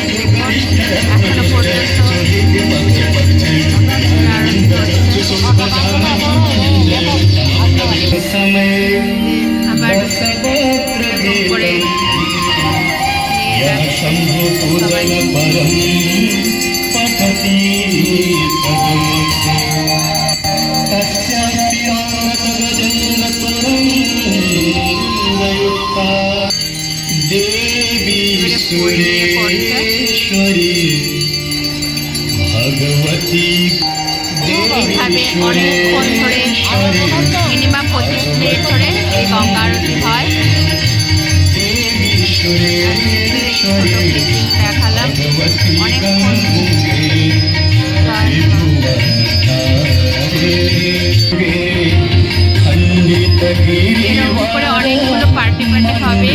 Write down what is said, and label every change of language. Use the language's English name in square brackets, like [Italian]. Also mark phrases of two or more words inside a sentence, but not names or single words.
[Bangla] দেখুন এখনো পর্যন্ত আরতি হচ্ছে। समय আবার सर्वत्र করে নিয়ে यः যাচ্ছে शम्भु সবাই। [Sanskrit] पूजन परं पठति पदमुखे तस्यापि आनतगजेन्द्रतरं वयुक्ता देवी सुरेश्वरी भगवती [Bangla] এইভাবে অনেকক্ষণ ধরে মিনিমাম 25 মিনিট ধরে এই গঙ্গা আরতি হয়। দেখালাম অনেকক্ষণ। এর উপরে অনেকগুলো পার্টি হবে।